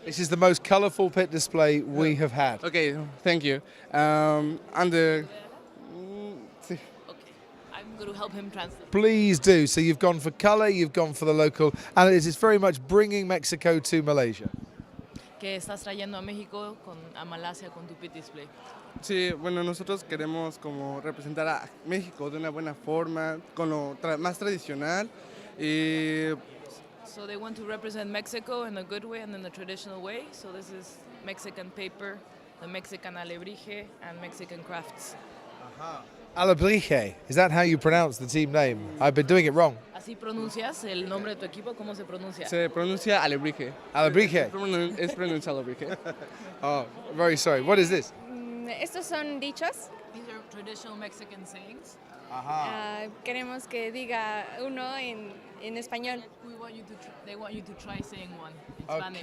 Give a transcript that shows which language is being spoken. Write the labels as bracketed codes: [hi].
[en] This is the most colorful pit display we have had. Okay, thank you. And the I'm going to help him translate. Please do. So you've gone for color, you've gone for the local, and it's very much bringing Mexico to Malaysia. [es] Que estás trayendo a México a Malasia con tu pit display. Sí, bueno, nosotros queremos como representar a México de una buena forma, con lo más tradicional y [en] So they want to represent Mexico in a good way and in the traditional way. So this is Mexican paper, the Mexican alebrije, and Mexican crafts. Alebrije. Is that how you pronounce the team name? I've been doing it wrong. [es] ¿Así pronuncias el nombre de tu equipo? ¿Cómo se pronuncia? se pronuncia alebrije. Alebrije. Es pronuncia alebrije. [en] Oh, very sorry. What is this? [es] Estos son dichos. [en] These are traditional Mexican sayings. [es] Queremos que diga uno en español. [en] They want you to try saying one in Spanish.